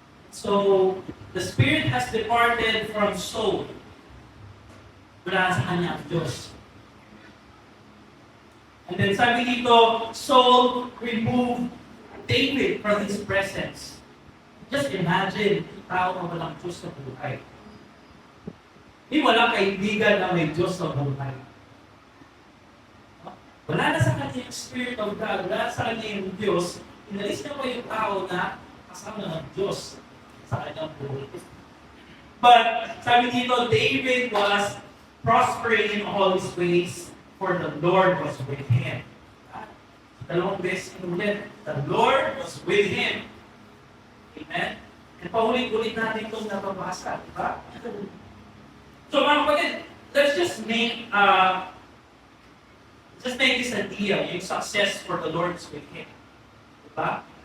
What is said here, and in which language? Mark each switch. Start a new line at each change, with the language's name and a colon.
English: So, the Spirit has departed from Saul.
Filipino: Wala sa kanya ang Diyos.
English: And then
Filipino: sabi dito,
English: Saul removed David from his presence. Just imagine,
Filipino: tao na walang Diyos sa buhay. Hindi walang kaibigan na may Diyos sa buhay. Wala na sa kanya yung Spirit of God, wala sa kanya yung Diyos, inalis na pa yung tao na kasama ng Diyos sa kanyang buhay.
English: But,
Filipino: sabi dito,
English: David was prospering in all his ways, for the Lord was with him.
Filipino: Dalawang beses ulit,
English: the Lord was with him. Amen? And
Filipino: paulit-ulit natin itong nababasa, di ba?
English: So
Filipino: mga kapatid,
English: let's just make this idea, yung success for the Lord is with him. Diba?